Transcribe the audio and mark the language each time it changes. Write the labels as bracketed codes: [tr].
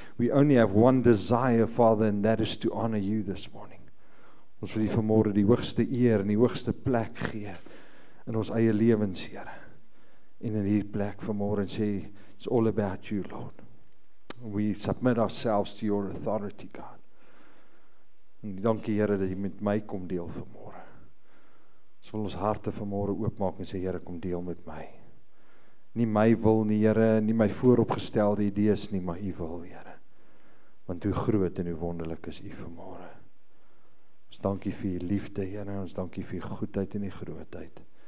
[en] We only have one desire, Father, and that is to honor you this morning. [af] Ons wil U vanmôre die hoogste eer en die hoogste plek gee in ons eie lewens, Here. En in hierdie plek vanmôre en sê, [en] it's all about you, Lord. We submit ourselves to your authority, God. [af] En dankie, Here, dat U met my kom deel vanmôre. Ons wil ons harte vanmôre oopmaak en sê, Here, kom deel met my. Nie my wil nie, Here, nie my vooropgestelde idees nie, maar U wil, Here. Want hoe groot en hoe wonderlik is U vanmôre. Ons dankie vir U liefde, Here, ons dankie vir U goedheid en U grootheid.